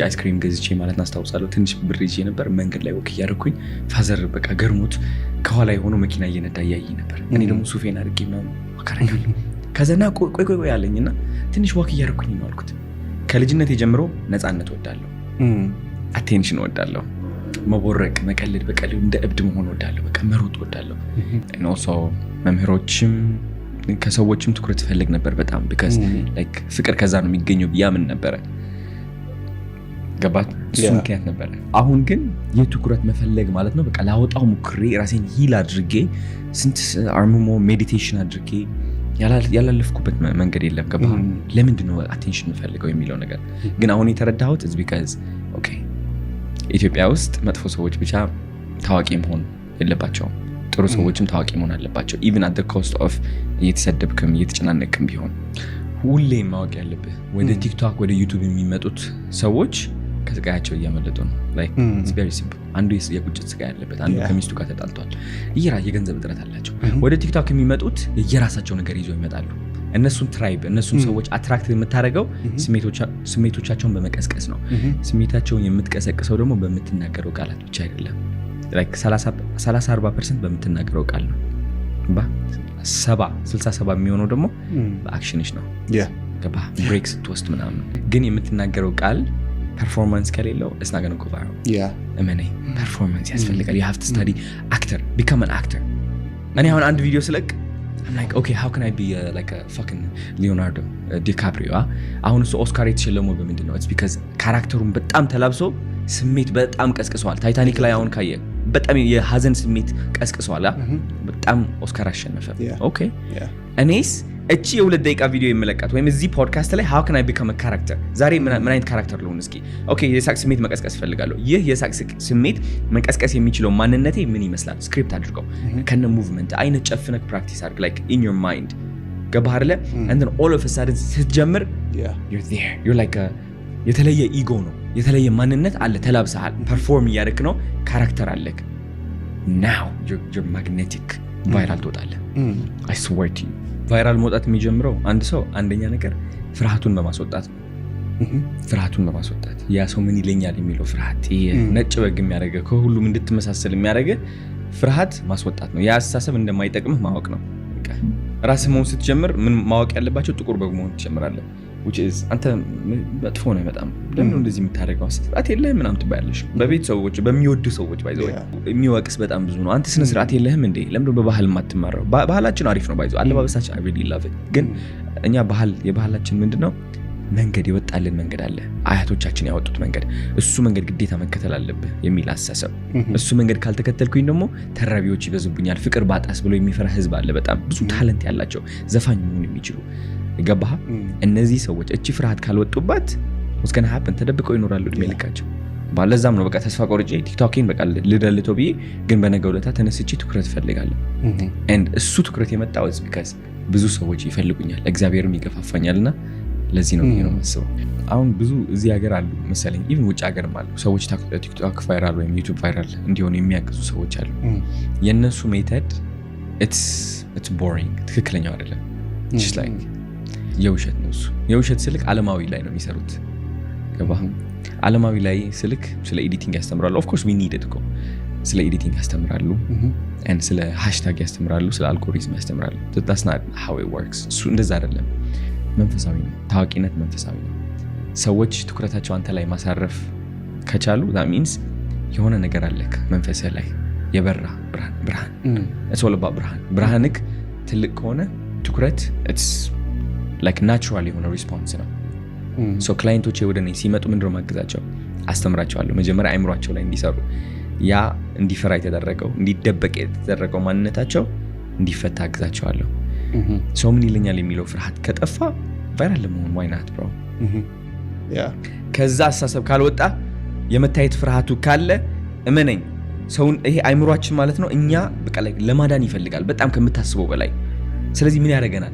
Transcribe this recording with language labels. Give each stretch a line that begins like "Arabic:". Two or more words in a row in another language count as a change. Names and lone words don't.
Amharic: አይስክሪም ገዝቼ ማለት አስታውሳለሁ። ትንሽ ብር ይዤ ነበር። መንገድ ላይ ወክ እያደረኩኝ ፋዘር በቃ ገርሞት ከኋላ የሆነ መኪና እየነዳ እያየኝ ነበር። እኔ ደግሞ ሱፌን አድርጌ ምናምን አካረጋለሁ። ከዛና ቆይ ያለኝና ትንሽ ዋክ እያደረኩኝ ነው አልኩት። ከልጅነት ጀምሮ ነፃነት ወዳለሁ፣ አቴንሽን ወዳለሁ፣ መቦረቅ፣ መቀለድ፣ በቀልድ እንደ እብድ መሆን ወዳለሁ፣ በቃ መሮጥ ወዳለሁ። ኖሶ መምህሮችም ከሰዎችም ትኩረት ፈልግ ነበር በጣም
English: because like
Amharic: ፍቅር ከዛ ነው የሚገኘው ብያምን ነበረ። ገባት እሱ ምክንያት ነበር። አሁን ግን የትኩረት መፈለግ ማለት ነው በቃ ላወጣው ሙክሬ ራሴን ሂል አድርጌ ስንት አርምሞ ሜዲቴሽን አድርጌ ያላለፍኩበት መንገድ የለም። ገባ ለምንድነው አቴንሽን ፈልገው የሚለው ነገር ግን አሁን የተረዳሁት
English: is because okay
Amharic: ኢትዮጵያ ውስጥ መጥፎ ሰዎች ብቻ ታዋቂ መሆን የለባቸውም፣ ጥሩ ሰዎችም ታዋቂ መሆን አለባቸው።
English: even at the cost of
Amharic: እየተሰደብክም እየተጨናነቅም ቢሆን ሁሌም ማወቅ ያለብህ ወደ ቲክቶክ ወደ ዩቲዩብ የሚመጡት ሰዎች ከስቃያቸው እያመለጡ ነው።
English: like it's very simple።
Amharic: አንዱ የቁጭት ስቃይ ያለበት፣ አንዱ ከሚስቱ ጋር ተጣልቷል፣ የገንዘብ እጥረት አላቸው። ወደ ቲክቶክ የሚመጡት የራሳቸው ነገር ይዘው ይመጣሉ። እነሱን ትራይብ እነሱን ሰዎች አትራክት የምታደርገው ስሜቶቻቸውን በመቀስቀስ ነው። ስሜታቸውን የምትቀሰቅሰው ደግሞ በምትናገረው ቃላት ብቻ አይደለም። like 30-40% በምትናገረው ቃል ነው። 70-60 የሚሆነው ደግሞ በአክሽንሽ ነው። ገባ ብሬክስ ትወስድ ምናምን። ግን የምትናገረው ቃል ፐርፎርማንስ ከሌለው
English: it's not going to go viral።
Amharic: እመኔ ፐርፎርማንስ ያስፈልጋል።
English: you have to study actor, become an actor።
Amharic: እኔ አሁን አንድ ቪዲዮ ስለቅ
English: I'm like okay how can I be like a fucking Leonardo DiCaprio?
Amharic: አሁን እሱ ኦስካር የተሸለመው በምንድን ነው?
English: it's because
Amharic: ካራክተሩን በጣም ተላብሶ ስሜት በጣም ቀስቅሷል። ታይታኒክ ላይ አሁን ካየ በጣም የሀዘን ስሜት ቀስቅሷል። በጣም ኦስካር አሸነፈ። ኦኬ እኔስ እቺ የ2 ደቂቃ ቪዲዮ የምለቃት ወይም እዚህ ፖድካስት ላይ
English: how can I become a character
Amharic: ዛሬ ምን አይነት ካራክተር ልሆን እስኪ? ኦኬ የሳቅ ስሜት መቀስቀስ ፈልጋለሁ። ይህ የሳቅ ስሜት መቀስቀስ የሚችለው ማንነቴ ምን ይመስላል? ስክሪፕት አድርገው ከነ ሙቭመንት አይነት ጨፍነክ ፕራክቲስ አድርግ
English: like in your mind።
Amharic: ገባህ አይደለ?
English: and then all of a sudden
Amharic: ስትጀምር
English: you're there you're like a
Amharic: የተለየ ኢጎ ነው፣ የተለየ ማንነት አለ፣ ተላብሰሃል፣ ፐርፎርም እያደረክ ነው፣ ካራክተር አለክ።
English: now you're magnetic።
Amharic: ቫይራል ትወጣለህ።
English: I swear to you
Amharic: ቫይራል መውጣት የሚጀምረው አንድ ሰው አንደኛ ነገር ፍርሃቱን በማስወጣት ነው። ፍርሃቱን በማስወጣት ያ ሰው ምን ይለኛል የሚለው ፍርሃት፣ ነጭ በግ የሚያደርገው ከሁሉም እንድትመሳሰል የሚያደርገው ፍርሃት ማስወጣት ነው። ያ አስተሳሰብ እንደማይጠቅምህ ማወቅ ነው። በቃ ራስህ መሆን ስትጀምር ምን ማወቅ ያለባቸው ጥቁር በግ መሆን ትጀምራለህ።
English: which is
Amharic: አንተ መጥፎ ነው በጣም ለምን እንደዚህ የምታደርገው ስርዓት የለህም ምናምን ትባያለሽ። በቤት ሰዎች በሚወዱ ሰዎች ባይዘው የሚወቅስ በጣም ብዙ ነው። አንተ ስነ ስርዓት የለህም እንዴ? ለምን በባህል ማትማረው? ባህላችን አሪፍ ነው ባይዘው፣ አለባበሳችን
English: I really love it።
Amharic: ግን እኛ የባህላችን ምንድነው መንገድ የወጣልን መንገድ አለ፣ አያቶቻችን ያወጡት መንገድ። እሱ መንገድ ግዴታ መከተል አለብህ የሚል አስተሳሰብ። እሱ መንገድ ካልተከተልኩኝ ደግሞ ተራቢዎች ይበዙብኛል፣ ፍቅር ባጣስ ብሎ የሚፈራ ህዝብ አለ። በጣም ብዙ ታለንት ያላቸው ዘፋኝ መሆን የሚችሉ ገባህ? እነዚህ ሰዎች እቺ ፍርሃት ካልወጡባት
English: what's going to happen?
Amharic: ተደብቀው ይኖራሉ እድሜ ልካቸው። ባለዛም ነው በቃ ተስፋ ቆርጬ ቲክቶክን በቃ ልደልተው ብዬ ግን በነገው ዕለት ተነስቼ ትኩረት ፈልጋለሁ። and እሱ ትኩረት የመጣው
English: is because
Amharic: ብዙ ሰዎች ይፈልጉኛል፣ እግዚአብሔርም ይገፋፋኛልና ለዚህ ነው የማስበው። አሁን ብዙ እዚህ ሀገር አሉ መሰለኝ even ውጭ ሀገርም አሉ ሰዎች ቲክቶክ ቫይራል ወይም ዩቲዩብ ቫይራል እንዲሆኑ የሚያግዙ ሰዎች አሉ። የነሱ ሜተድ
English: it's boring፣
Amharic: ትክክለኛው አይደለም።
English: just like
Amharic: የውሸት ነው እሱ። የውሸት ስልክ ዓለማዊ ላይ ነው የሚሰሩት። ገባህ? ዓለማዊ ላይ ስልክ ስለ ኤዲቲንግ ያስተምራሉ።
English: of course we need it
Amharic: እኮ ስለ ኤዲቲንግ ያስተምራሉ and ስለ ሃሽታግ ያስተምራሉ፣ ስለ አልጎሪዝም ያስተምራሉ።
English: that's not how it works።
Amharic: እሱ እንደዛ አይደለም። መንፈሳዊ ነው። ታዋቂነት መንፈሳዊ ነው። ሰዎች ትኩረታቸው አንተ ላይ ማሳረፍ ከቻሉ
English: that means
Amharic: የሆነ ነገር አለክ መንፈስህ ላይ የበራ ብርሃን
English: it's all about
Amharic: ብርሃንክ ትልቅ ከሆነ ትኩረት
English: it's like natural
Amharic: የሆነ ሪስፖንስ ነው። ሶ ክላይንቶቼ ወደ እኔ ሲመጡ ምንድነው ማገዛቸው? አስተምራቸዋለሁ። መጀመሪያ አይምሯቸው ላይ እንዲሰሩ፣ ያ እንዲፈራ የተደረገው እንዲደበቅ የተደረገው ማንነታቸው እንዲፈታ አግዛቸዋለሁ። ሰው ምን ይለኛል የሚለው ፍርሃት ከጠፋ ቫይራል ለመሆን
English: why not bro።
Amharic: ከዛ አሳሰብ ካልወጣ የመታየት ፍርሃቱ ካለ እመነኝ ሰውን ይሄ አይምሯችን ማለት ነው እኛ በቃ ላይ ለማዳን ይፈልጋል በጣም ከምታስበው በላይ። ስለዚህ ምን ያደርገናል?